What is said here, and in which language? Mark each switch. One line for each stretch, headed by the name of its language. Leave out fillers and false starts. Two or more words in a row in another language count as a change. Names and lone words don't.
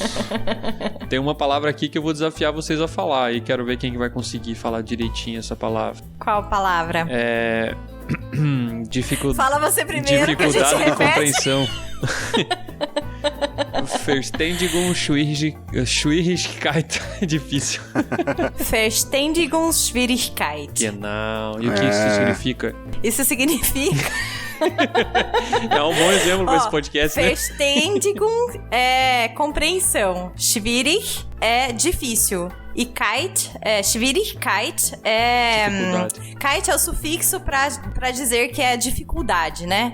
Portuguese: Tem uma palavra aqui que eu vou desafiar vocês a falar e quero ver quem vai conseguir falar direitinho essa palavra. Qual palavra? Fala você primeiro, dificuldade que a gente de repete. compreensão.
German: Verständigung, Schwierigkeit.
Portuguese: É difícil.
German: Verständigung, Schwierigkeit.
Portuguese: Genau. E o que isso significa? Isso significa... É um bom exemplo para esse podcast, né? Verständigung é compreensão. Schwierig é difícil. E
German: Kite, Schwierigkeit
Portuguese: dificuldade. Kite é o sufixo pra dizer que é dificuldade, né?